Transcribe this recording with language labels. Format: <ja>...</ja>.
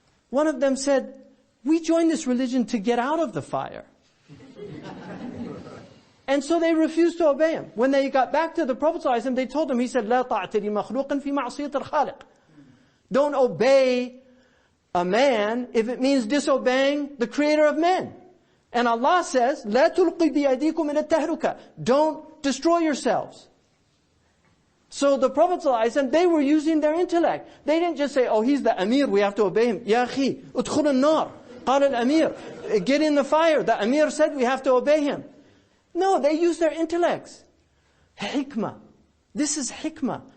<en>One of them said, we joined this religion to get out of the fire. And so they refused to obey him. When they got back to the Prophet ﷺ, they told him, he said,</en> <ar>لا طاعة لمخلوق في معصية الخالق.</ar> <en>Don't obey a man if it means disobeying the creator of men. And Allah says,</en> <ar>لا تلقي بأيديكم إلى التهلكة.</ar> <en>Don't destroy yourselves. So the Prophet ﷺ, they were using their intellect. They didn't just say, oh, he's the Amir, we have to obey him.</en> <ar>Ya akhi, udkhul an-nar. Qala al-Amir.</ar> <en>Get in the fire. The Amir said we have to obey him. No, they used their intellects. Hikmah. This is hikmah.</en>